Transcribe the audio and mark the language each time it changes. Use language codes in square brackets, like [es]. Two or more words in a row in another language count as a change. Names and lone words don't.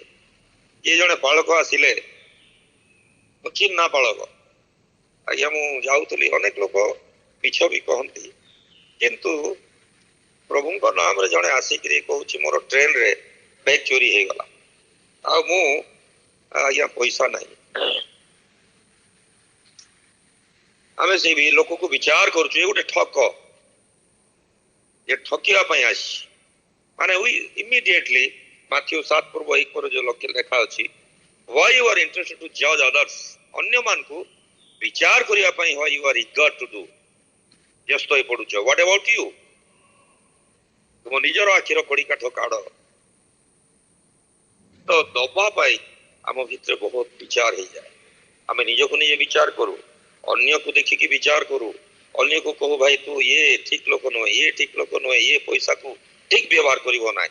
[or] କିଏ ଜଣେ ପାଳକ ଆସିଲେ, ମୁଁ ଚିହ୍ନା ପାଳକ, ଆଜ୍ଞା ମୁଁ ଯାଉଥିଲି, ଅନେକ ଲୋକ ମିଛ ବି କହନ୍ତି, କିନ୍ତୁ ପ୍ରଭୁଙ୍କ ନାମରେ ଜଣେ ଆସିକିରି କହୁଛି ମୋର ଟ୍ରେନରେ ବ୍ୟାଗ୍ ଚୋରି ହେଇଗଲା, ଆଉ ମୁଁ ଆଜ୍ଞା ପଇସା ନାହିଁ। ଆମେ ସେଇ ଲୋକକୁ ବିଚାର କରୁଛୁ, ଏ ଗୋଟେ ଠକ, ଏ ଠକିବା ପାଇଁ ଆସିଛି। ମାନେ ଇମିଡିଏଟଲି ମାଥ୍ୟୁ 7:1 ଯୋଉ ଲକ୍ଷ୍ୟ ଲେଖା ଅଛି, [en] why you are interested to judge others, [or] ଅନ୍ୟମାନଙ୍କୁ ବିଚାର କରିବା ପାଇଁ [en] why you are eager to do, [or] ବ୍ୟସ୍ତ ହେଇ ପଡୁଛ। [en] what about you, [or] ତୁମ ନିଜର ଆଖିର କଡ଼ି କାଠ କାଢ। ତ ଦବା ପାଇଁ ଆମ ଭିତରେ ବହୁତ ବିଚାର ହେଇଯାଏ। ଆମେ ନିଜକୁ ନିଜେ ବିଚାର କରୁ, ଅନ୍ୟକୁ ଦେଖିକି ବିଚାର କରୁ, ଅନ୍ୟକୁ କହୁ ଭାଇ ତୁ ଇଏ ଠିକ ଲୋକ ନୁହେଁ, ଇଏ ଠିକ ଲୋକ ନୁହେଁ, ଇଏ ପଇସାକୁ ଠିକ ବ୍ୟବହାର କରିବ ନାହିଁ।